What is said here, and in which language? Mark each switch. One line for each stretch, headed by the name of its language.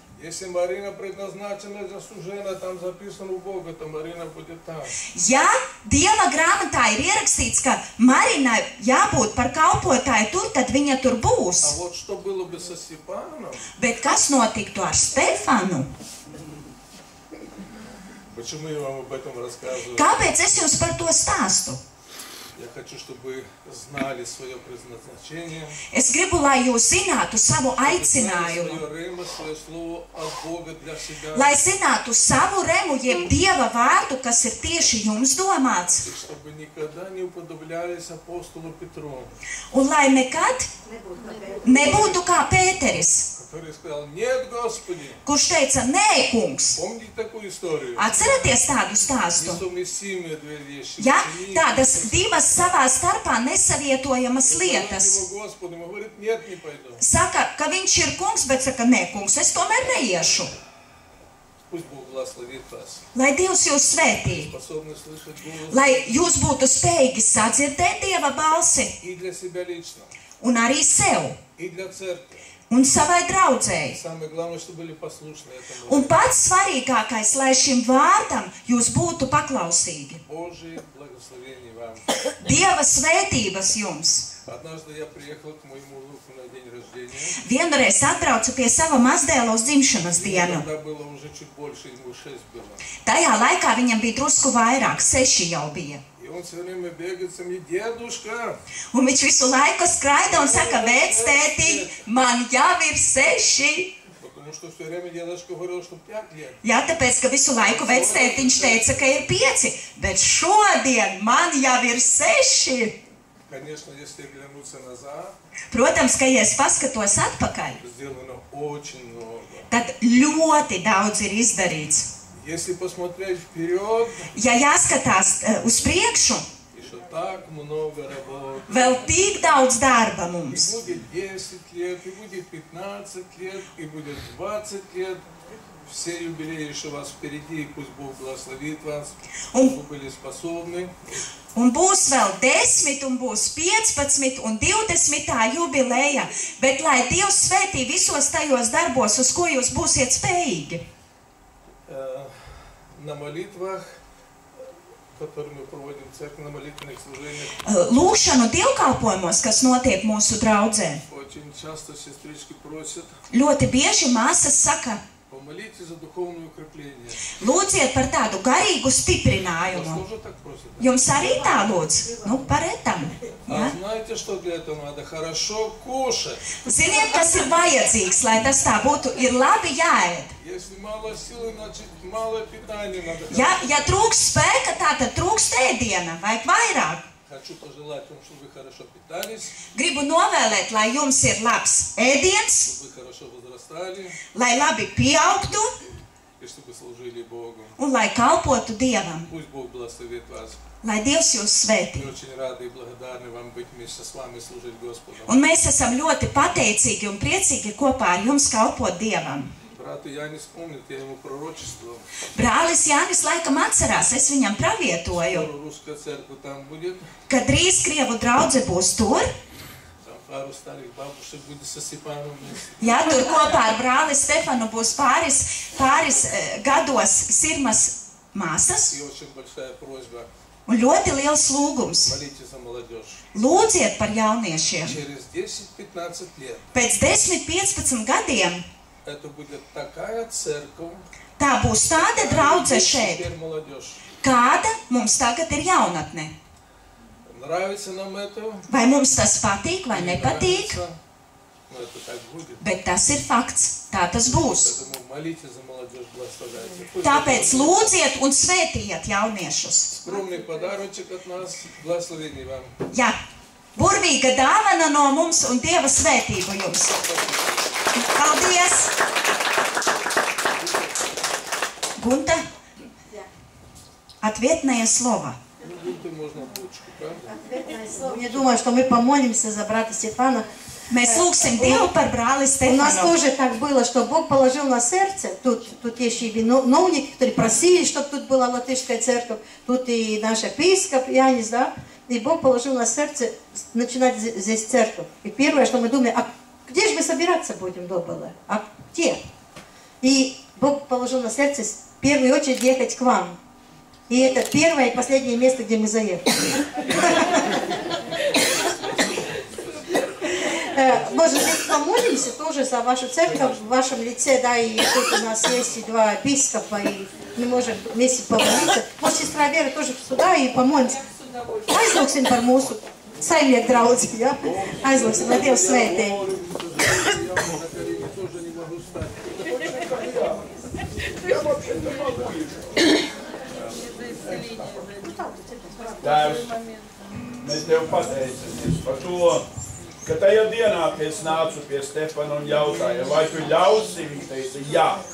Russian: Если Марина предназначена для служения, там записано у Бога, то Марина будет там.
Latvian: Ja Dieva grāmatā ir ierakstīts, ka Marinai jābūt par kalpotāju tur, tad viņa tur
Russian: А
Latvian: būs.
Russian: вот что было бы со Степаном,
Latvian: Bet kas notiktu ar Stefanu?
Russian: почему я вам об этом рассказываю?
Latvian: Kāpēc es jums par to stāstu?
Russian: Я хочу, чтобы знали свое предназначение,
Latvian: Es gribu, lai jūs zinātu savu
Russian: знали
Latvian: aicinājumu,
Russian: свое рема, свое слово от Бога для себя,
Latvian: lai zinātu savu remu, jeb Dieva vārdu, kas ir tieši jums domāts,
Russian: и чтобы никогда не уподоблялись апостолу Петру,
Latvian: un lai nekad nebūtu kā Pēteris,
Russian: который сказал, нет, Господи.
Latvian: kurš teica, nē, kungs.
Russian: Помните такую историю?
Latvian: Atceraties tādu stāstu?
Russian: Несовместимые две вещи.
Latvian: Ja,
Russian: Ученик
Latvian: tādas divas savā starpā nesavietojamas lietas.
Russian: его Господу, он говорит, нет, не пойду.
Latvian: Saka, ka viņš ir kungs, bet saka, nē, kungs, es tomēr neiešu.
Russian: Pусть Бог благословит вас.
Latvian: Lai Dievs jūs svētī,
Russian: Способны слышать голос
Latvian: lai jūs būtu spējīgi sadzirdēt Dieva balsi
Russian: и для себя лично,
Latvian: un arī sev
Russian: и для церкви.
Latvian: un savai draudzēji.
Russian: Самое главное, чтобы были послушны этому.
Latvian: Un pats svarīgākais, lai šim vārdam jūs būtu paklausīgi.
Russian: Божие благословение вам.
Latvian: Dieva svētības jums.
Russian: Однажды я приехал к моему внуку на день рождения.
Latvian: Vienreiz atbraucu pie sava mazdēla uz dzimšanas
Russian: Ему
Latvian: dienu.
Russian: тогда было уже чуть больше, ему 6 было.
Latvian: Tajā laikā viņam bija drusku vairāk, 6 jau bija.
Russian: И он все время бегает со мной, дедушка,
Latvian: Un viņš visu laiku skraida un saka, vectētiņ, man jau ir 6.
Russian: потому что все время дедушка говорил, что 5 лет.
Latvian: Jā, tāpēc, ka visu laiku vectētiņš teica, ka ir 5, bet šodien man jau ir 6.
Russian: Конечно, если оглянуться назад,
Latvian: Protams, ka, ja es paskatos atpakaļ,
Russian: сделано очень много.
Latvian: tad ļoti daudz ir izdarīts.
Russian: Если посмотреть вперед,
Latvian: Ja jāskatās uz priekšu,
Russian: еще так много работы.
Latvian: vēl tik daudz darba
Russian: И
Latvian: mums.
Russian: будет 10 лет, и будет 15 лет, и будет 20 лет. Все юбилеи еще у вас впереди, и пусть Бог благословит вас,
Latvian: Un,
Russian: чтобы вы были способны.
Latvian: un būs vēl 10, un būs 15 un 20. jubileja, bet lai Dievs svētī visos tajos darbos, uz ko jūs būsiet spējīgi.
Russian: На молитвах, которые мы проводим в церкви, на молитвенных служениях,
Latvian: Lūkšanu dievkalpojumos, kas notiek mūsu draudzē,
Russian: очень часто сестрички просят,
Latvian: ļoti bieži māsas saka,
Russian: помолитесь за духовное укрепление.
Latvian: lūdziet par tādu garīgu
Russian: Вас
Latvian: stiprinājumu.
Russian: тоже так просят? Да?
Latvian: Jums arī tā lūdz? Nu, paretam.
Russian: А
Latvian: Ja?
Russian: знаете, что для этого надо? Хорошо кушать.
Latvian: Ziniet, kas ir vajadzīgs, lai tas tā būtu, ir labi jāēd.
Russian: Если мало силы, значит мало питания надо.
Latvian: Ja trūks spēka, tā tad trūks ēdiena, vajag vairāk.
Russian: Хочу пожелать вам, чтобы вы хорошо питались,
Latvian: Gribu novēlēt, lai jums ir labs ēdiens,
Russian: чтобы вы хорошо возрастали
Latvian: lai labi pieaugtu
Russian: и чтобы служили Богу.
Latvian: un lai kalpotu Dievam,
Russian: Пусть Бог благословит вас.
Latvian: lai Dievs jūs svētī.
Russian: Мы очень рады и благодарны вам быть вместе с вами, служить Господу.
Latvian: Un mēs esam ļoti pateicīgi un priecīgi kopā ar jums kalpot Dievam.
Russian: Брат Янис помнит, я ему пророчествовал.
Latvian: Brālis Jānis laikam atcerās, es viņam pravietoju,
Russian: Скоро русская церковь там будет.
Latvian: ka drīz Krievu draudze būs tur.
Russian: Там пару старых бабушек будет со Степаном вместе.
Latvian: Jā, tur kopā ar brāli Stefanu būs pāris gados sirmas māsas.
Russian: И очень большая просьба.
Latvian: Un ļoti liels lūgums.
Russian: Молитесь за молодежь.
Latvian: Lūdziet par jauniešiem.
Russian: Через 10-15 лет
Latvian: Pēc 10-15 gadiem
Russian: это будет такая церковь,
Latvian: tā būs tāda draudze šeit,
Russian: теперь молодежь.
Latvian: kāda mums tagad ir jaunatne.
Russian: Нравится нам это?
Latvian: Vai mums tas patīk vai nepatīk?
Russian: Нравится. но это так будет.
Latvian: Bet tas ir fakts. Tā tas būs.
Russian: Поэтому молитесь за молодежь, благословляйте. Пусть
Latvian: Tāpēc lūdziet un svētījiet jauniešus.
Russian: скромный подарочек от нас, благословений вам.
Latvian: Jā, burvīga dāvana no mums un Dieva svētību jums. Paldies!
Russian: Gunta, ответное слово. Ну, Гунту можно булочку, правда? Я думаю, что мы помолимся за брата Стефана.
Latvian: Mēs lūgsim Dievu par brāli
Russian: У нас
Latvian: Stefanu.
Russian: тоже так было, что Бог положил на сердце. Тут есть и виновники, которые просили, чтобы тут была латышская церковь. Тут и наш епископ Янис, да. И Бог положил на сердце начинать здесь церковь. И первое, что мы думаем, а где же мы собираться будем, было? А где? И Бог положил на сердце в первую очередь ехать к вам. И это первое и последнее место, где мы заехали. Может быть, помолимся тоже за вашу церковь в вашем лице, да, и тут у нас есть и два епископа, и мы можем вместе помолиться. Может, сестра Вера тоже сюда и помолимся.
Latvian: Aizlūksim par mūsu saimnieku draudzi, ja? Aizlūksim, lai Dievs svētī. Tēvs, mēs Tev pateicamies par to, ka tajā dienā, kad es nācu pie Stefana un jautāju, vai Tu ļausi, viņš teica, jā.